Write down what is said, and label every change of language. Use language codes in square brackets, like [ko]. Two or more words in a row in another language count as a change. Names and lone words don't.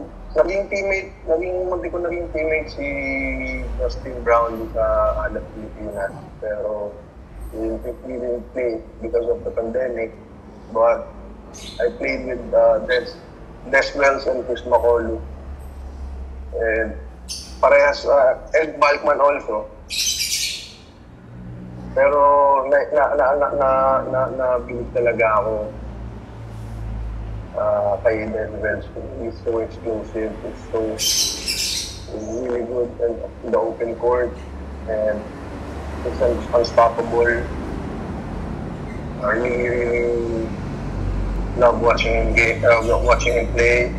[tl] Naging teammate si Justin Brown sa Alat Pilipinas. [en] Pero he didn't play because of the pandemic. But I played with Des Wells and Chris Macolo. And parehas, Ed Balkman also. [tl] Pero nabilib talaga ako kay Des Wells. [en] He's so explosive. He's really good in the open court. And he's unstoppable. I really love watching him play.